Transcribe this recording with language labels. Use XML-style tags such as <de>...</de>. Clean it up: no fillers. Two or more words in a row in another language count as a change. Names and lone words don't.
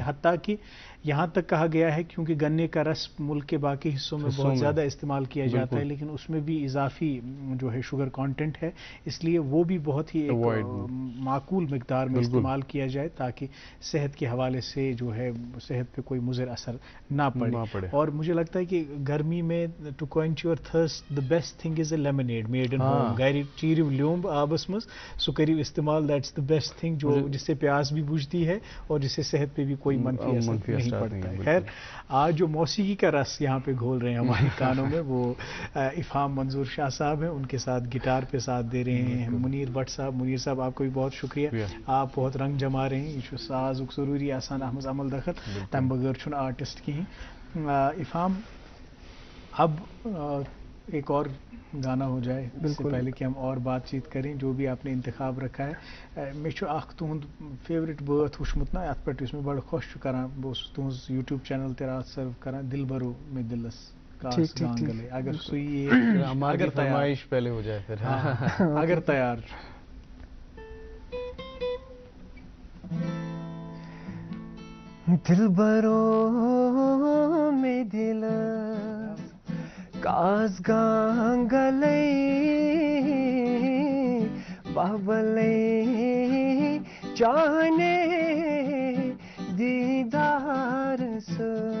<ur>حتیٰ کہ یہاں تک کہا گیا ہے، کیونکہ گنے کا رس ملک کے باقی حصوں میں بہت زیادہ استعمال کیا جاتا ہے، لیکن اس میں بھی اضافی جو ہے</ur> <en>sugar content</en> <ur>ہے، اس لیے وہ بھی بہت ہی ایک معقول مقدار میں استعمال کیا جائے تاکہ صحت کے حوالے سے جو ہے صحت پہ کوئی مضر اثر نہ پڑے. اور مجھے لگتا ہے کہ گرمی میں</ur> <en>to quench your thirst the best thing is a lemonade made in home.</en> <ks>گھر چیرو لیومب آبس مز سو کریو استعمال,</ks> <en>that's the best thing</en> <ur>جو جس سے پیاس بھی بجھتی ہے اور جس سے صحت پہ بھی کوئی منفی اثر نہیں پڑتا ہے. خیر آج جو موسیقی کا رس یہاں پہ گھول رہے ہیں ہمارے کانوں میں وہ افہام منظور شاہ صاحب ہیں, ان کے ساتھ گٹار پہ ساتھ دے رہے ہیں منیر بٹ صاحب. منیر صاحب آپ کو بھی بہت شکریہ, آپ بہت رنگ جما رہے ہیں.</ur> <ks>یہ ساز ضروری آسان احمد عمل دخل تم بغیر چھن آرٹسٹ کہیں.</ks> <ur>افہام اب ایک اور گانا ہو جائے اس سے پہلے کہ ہم اور بات چیت کریں, جو بھی آپ نے انتخاب رکھا ہے.</ur> <ks>میں تہد فیورٹ بات وچمت نا ات پہ میں بڑا خوش کران, بہت تہذ یوٹیوب چینل تہ رات سرو کران دل برو میں دلس کاس گانگلے. اگر سوئی</ks> <ur>اگر فرمائش پہلے ہو جائے پھر اگر تیار.</ur> <ks>دل برو میں دل کاس گانگلے بابلے جانے دیدار سے.</ks>